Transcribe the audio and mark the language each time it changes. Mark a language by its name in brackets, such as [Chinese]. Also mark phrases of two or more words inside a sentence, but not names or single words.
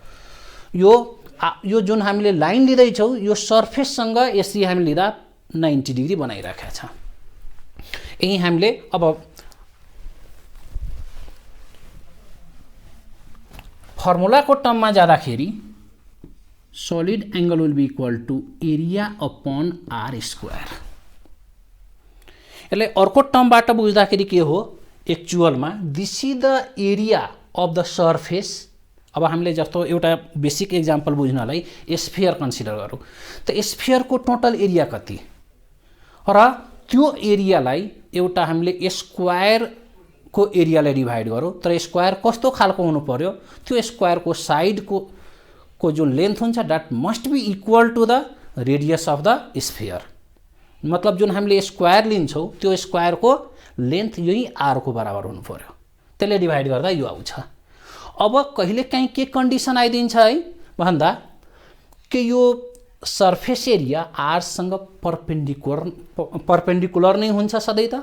[Nepali] यो जुन हामीले लाइन लिँदैछौँ, यो सर्फेससँग यसरी हामीले लिँदा 90 डिग्री बनाइरहेका छ। यही हामीले अब फर्मुलाको टर्ममा जाँदाखेरि [English] solid angle will be equal to area upon r square. [Nepali] यसलाई अर्को टर्मबाट बुझ्दाखेरि के हो? [English] एक्चुअलमा this is the area of the surface. [Nepali] अब हामीले जस्तो एउटा [English] basic example [Nepali] बुझ्नलाई स्फियर कन्सिडर गरौँ, त स्फियरको [English] total area [Nepali] कति, र त्यो एरियालाई एउटा हामीले स्क्वायरको एरियालाई डिभाइड गरौँ। तर स्क्वायर कस्तो खालको हुनु पर्यो? त्यो स्क्वायरको साइडको जुन लेन्थ हुन्छ [English] that must be equal to the radius of the sphere. [Nepali] मतलब जुन हामीले स्क्वायर लिन्छौँ त्यो स्क्वायरको लेन्थ यही r को बराबर हुनु पर्यो। त्यसले डिभाइड गर्दा यो आउँछ। अब कहिलेकाहीँ के कन्डिसन आइदिन्छ है भन्दा कि यो [English] surface area [Nepali] r सँग परपेंडिकुलर नै हुन्छ सधैँ त?